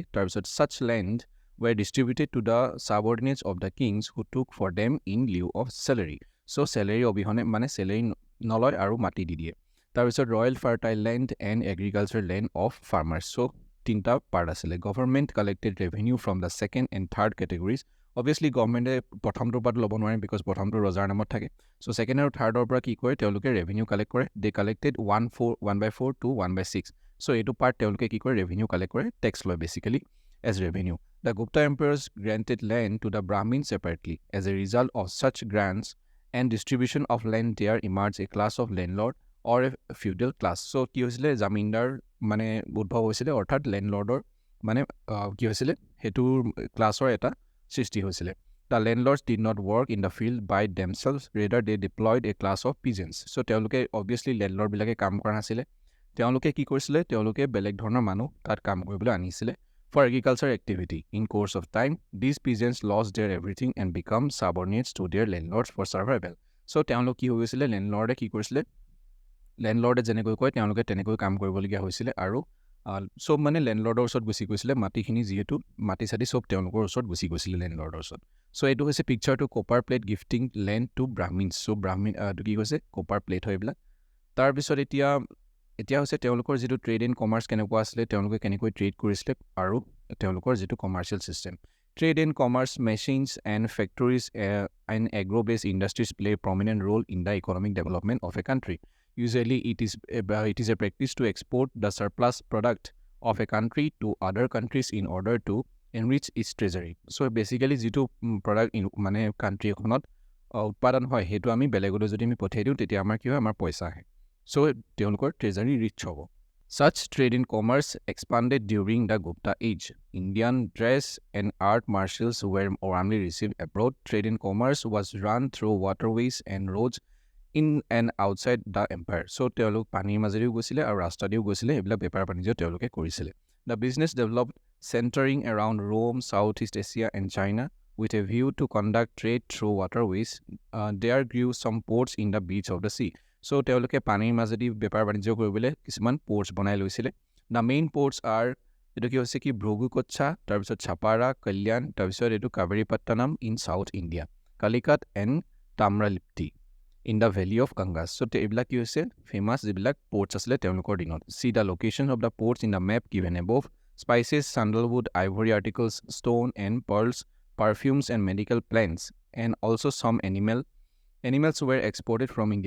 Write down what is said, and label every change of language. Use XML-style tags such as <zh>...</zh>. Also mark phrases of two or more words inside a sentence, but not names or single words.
<en>তাৰপিছত such land were distributed to the subordinates of the kings who took for them in lieu of salary.</en> <as>So salary অবিহনে মানে salary নলয় আৰু মাটি দি দিয়ে।</as> <en>তাৰপিছত royal fertile land and agriculture land of farmers.</en> <as>So তিনিটা পাৰ্ট আছিলে।</as> <en>Government collected revenue from the second and third categories.</en> <as>Obviously গভৰ্ণমেণ্টে প্ৰথমটোৰ পৰা ল'ব নোৱাৰে বিকজ প্ৰথমটো ৰজাৰ নামত থাকে। চ' ছেকেণ্ড আৰু থাৰ্ডৰ পৰা কি কৰে, তেওঁলোকে</as> <en>revenue collect</en> <as>কৰে।</as> <en>they collected 1/4 to 1/6.</en> <as>চ' এইটো পাৰ্ট তেওঁলোকে কি কৰে,</as> <en>revenue collect</en> <as>কৰে, টেক্স লয়</as> <en>basically as revenue. The Gupta emperors granted land to the Brahmins separately. As a result of such grants and distribution of land, there emerged a class of landlord or a feudal class.</en> <as>So কি হৈছিলে, জামিনদাৰ মানে উদ্ভৱ হৈছিলে, অৰ্থাৎ লেণ্ডলৰ্ডৰ মানে কি হৈছিলে, সেইটোৰ ক্লাছৰ এটা সৃষ্টি হৈছিলে।</as> <en>The landlords did not work in the field by themselves, rather they deployed a class of peasants.</en> <as>So তেওঁলোকে obviously লেণ্ডলৰ্ডবিলাকে কাম কৰা নাছিলে, তেওঁলোকে কি কৰিছিলে, তেওঁলোকে বেলেগ ধৰণৰ মানুহ তাত কাম কৰিবলৈ আনিছিলে</as> <en>for agriculture activity. In course of time, these peasants lost their everything and become subordinates to their landlords for survival.</en> <as>So তেওঁলোক কি হৈ গৈছিলে, লেণ্ডলৰ্ডে কি কৰিছিলে, লেণ্ডলৰ্ডে যেনেকৈ কয় তেওঁলোকে তেনেকৈ কাম কৰিবলগীয়া হৈছিলে। আৰু চব মানে লেণ্ডলৰ্ডৰ ওচৰত গুচি গৈছিলে, মাটিখিনি যিহেতু মাটি চাটি চব তেওঁলোকৰ ওচৰত গুচি গৈছিলে লেণ্ডলৰ্ডৰ ওচৰত। চ' এইটো হৈছে পিকচাৰটো</as> <en>copper plate gifting land to Brahmins.</en> <as>চ' ব্ৰাহ্মিন এইটো কি কৈছে,</as> <en>copper plate</en> <as>হয় এইবিলাক। তাৰপিছত এতিয়া হৈছে তেওঁলোকৰ যিটো</as> <en>trade and commerce</en> <as>কেনেকুৱা আছিলে, তেওঁলোকে কেনেকৈ ট্ৰেড কৰিছিলে আৰু তেওঁলোকৰ যিটো</as> <en>commercial system. trade and commerce, machines and factories and agro based industries play a prominent role in the economic development of a country. Usually it is a practice to export the surplus product of a country to other countries in order to enrich its treasury. So basically</en> <as>যিটো প্ৰডাক্ট মানে কাণ্ট্ৰি এখনত উৎপাদন হয়, সেইটো আমি বেলেগলৈ যদি আমি পঠিয়াই দিওঁ, তেতিয়া আমাৰ কি হয়, আমাৰ পইচা আহে। চ' তেওঁলোকৰ</as> <en>treasury rich</en> <as>হ'ব।</as> <en>Such trade in commerce expanded during the Gupta age. Indian dress and art martials were warmly received abroad. Trade in commerce was run through waterways and roads in and outside the empire.</en> <as>So তেওঁলোক পানীৰ মাজেদিও গৈছিলে আৰু ৰাস্তাদিও গৈছিলে, এইবিলাক বেপাৰ বাণিজ্য তেওঁলোকে কৰিছিলে।</as> <en>The business developed centering around Rome, Southeast Asia and China with a view to conduct trade through waterways. There grew some ports in the beach of the sea.</en> <as>So তেওঁলোকে পানীৰ মাজেদি বেপাৰ বাণিজ্য কৰিবলৈ কিছুমান পৰ্টছ বনাই লৈছিলে।</as> <en>The main ports are</en> <as>এইটো কি হৈছে কি,</as> <en>ভ্ৰগুকচ্ছা, তাৰপিছত ছাপাৰা, কল্যাণ,</en> <as>তাৰপিছত এইটো</as> <en>কাবেৰীপট্টনম in South India, কালিকাট এণ্ড তাম্ৰালিপ্তি in the valley of Gangas.</en> <as>So এইবিলাক কি হৈছে, ফেমাছ যিবিলাক পৰ্টছ আছিলে তেওঁলোকৰ দিনত।</as> <en>See the location of the ports in the map given above. Spices, sandalwood, ivory articles, stone and pearls, perfumes and medical plants, and also some animals were exported from India.</en>